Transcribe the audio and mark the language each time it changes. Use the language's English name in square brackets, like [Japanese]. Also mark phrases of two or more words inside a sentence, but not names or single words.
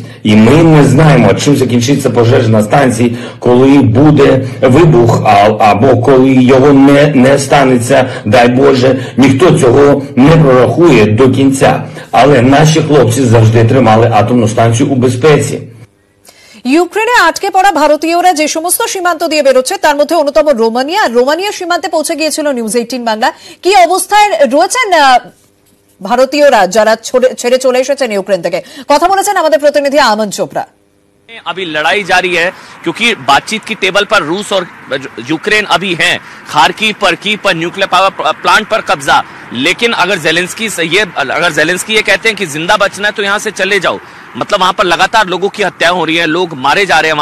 [Ukrainian] І ми не знаємо, чим закінчиться пожежа на станції, коли буде вибух, або коли його не станеться, дай Боже, ніхто цього не прорахує до кінця. Але наші хлопці завжди тримали атомну станцію у безпеці. [Bangla] ইউক্রেনে আটকে পড়া ভারতীয়রা যে সমস্ত সীমান্ত দিয়ে বেরোচ্ছে তার মধ্যে অন্যতম রোমানিয়া। রোমানিয়া সীমান্তে পৌঁছে গিয়েছিল নিউজ 18 বাংলা। কি অবস্থায় রয়েছেন ভারতীয়রা যারা ছেড়ে চলে এসেছেন ইউক্রেন থেকে? কথা বলেছেন আমাদের প্রতিনিধি আমন চোপড়া। [Hindi] अभी लड़ाई जारी है क्योंकि बातचीत की टेबल पर रूस और यूक्रेन अभी हैं। खार्किव पर [English] nuclear power plant [Hindi] पर कब्जा। लेकिन अगर जेलेंस्की ये कहते हैं कि जिंदा बचना है तो यहां से चले जाओ, मतलब वहां पर लगातार लोगों की हत्या हो रही है, लोग मारे जा रहे हैं।